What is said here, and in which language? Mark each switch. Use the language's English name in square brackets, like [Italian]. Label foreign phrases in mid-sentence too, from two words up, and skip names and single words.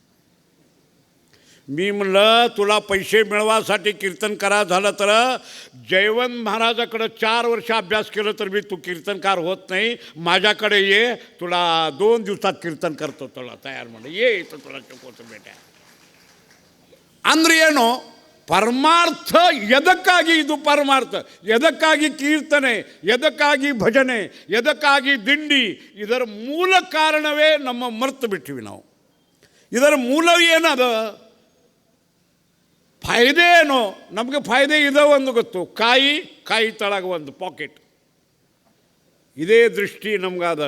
[Marathi] मी म्हणलं तुला पैसे मिळवासाठी कीर्तन करा झालं तर जयवंत महाराजाकडं 4 वर्ष अभ्यास केलं तर मी तू कीर्तनकार होत नाही. माझ्याकडे ये, तुला 2 दिवसात कीर्तन करतो, तुला तयार म्हणलं. ये इथं तुला शिकवतो बेटा. [Kannada] ಅಂದ್ರೆ ಏನು, ಪರಮಾರ್ಥ ಎದಕ್ಕಾಗಿ ಇದು ಪರಮಾರ್ಥ, ಎದಕ್ಕಾಗಿ ಕೀರ್ತನೆ, ಎದಕ್ಕಾಗಿ ಭಜನೆ, ಎದಕ್ಕಾಗಿ ದಿಂಡಿ, ಇದರ ಮೂಲ ಕಾರಣವೇ ನಮ್ಮ ಮರ್ತು ಬಿಟ್ಟಿವಿ ನಾವು. ಇದರ ಮೂಲ ಏನದ, ಫಾಯ್ದೆ ಏನೋ, ನಮಗೆ ಫಾಯ್ದೆ ಇದೋ ಒಂದು ಗೊತ್ತು, ಕಾಯಿ ತಳಗ ಒಂದು ಪಾಕೆಟ್, ಇದೇ ದೃಷ್ಟಿ ನಮಗದ.